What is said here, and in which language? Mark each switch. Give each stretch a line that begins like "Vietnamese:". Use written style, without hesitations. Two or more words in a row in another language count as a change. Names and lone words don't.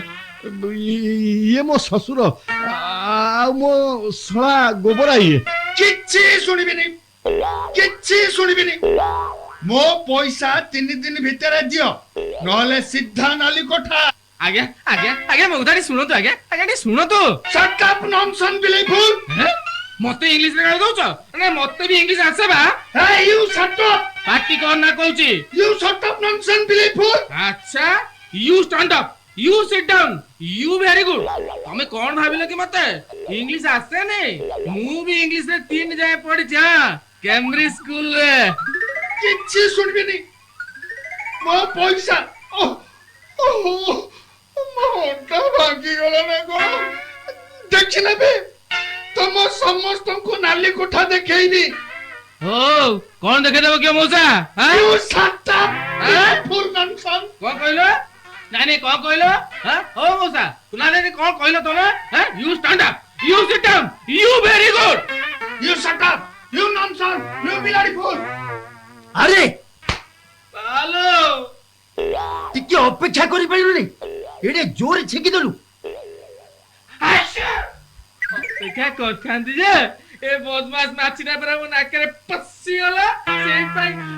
Odia: ଇଏ ମୋ ଶ୍ୱଶୁର, ଆଉ ମୋ ଶଳା ଗୋବରା। ଇଏ କିଛି ଶୁଣିବିନି। ମୋ ପଇସା 3 ଦିନ ଭିତରେ ଦିଅ, ନହେଲେ ସିଧା ନାଲି କୋଠା। ଆଜ୍ଞା ମଉଦାଣି ଶୁଣନ୍ତୁ, ଆଜ୍ଞା ଟିକେ ଶୁଣନ୍ତୁ।
English: Shut up nonsense ବିଲେଇଫୁଲ।
Odia: ମତେ ଇଂଲିଶରେ ଗାଳି ଦଉଛ? ମତେ ବି ଇଂଲିଶ ଆସେ ବା।
English: Hey, you shut up!
Odia: ପାଟି କଣ ନା କହୁଛି?
English: You shut up nonsense ବିଲେଇଫୁଲ।
Odia: ଆଚ୍ଛା,
English: you stand up, you sit down, you very good।
Odia: ତମେ କଣ ଭାବିଲ କି ମତେ ଇଂଲିଶ ଆସେନି? ମୁଁ ବି ଇଂଲିଶରେ 3 ଯାଏ ପଢିଛି, କେମ୍ବ୍ରିଜ ସ୍କୁଲରେ। କିଛି ଶୁଣିବିନି। ମୋ ପଇସା, ମୋ ଅଣ୍ଟା ଭାଙ୍ଗିଗଲା ନା କଣ? ଦେଖି ନେବେ, ତମ ସମସ୍ତଙ୍କୁ ନାଲି କୋଠା ଦେଖେଇବି। ହଉ, କଣ ଦେଖେଇଦେବ କିଏ ମଉସା?
English: You shut up, ବିଲେଇଫୁଲ nonsense।
Odia: କଣ କହିଲ? ନାଇଁ କଣ କହିଲ? ହଉ ମଉସା, ନାଇଁ କଣ କହିଲ ତମେ?
English: You stand up, you sit down, you very good। You shut up, you nonsense, you ବିଲାଡ଼ିଫୁଲ।
Odia: ଆରେ ହାଲୋ, ଟିକେ ଅପେକ୍ଷା କରିପାରିଲୁନି? ଏଡେ ଜୋରେ ଛେକିଦେଲୁ। ଅପେକ୍ଷା କରିଥାନ୍ତି ଯେ ଏ ବଦମାସ ନାଚିଟା ପରା ମୋ ନାକରେ ପଶିଗଲା, ସେଇପାଇଁ।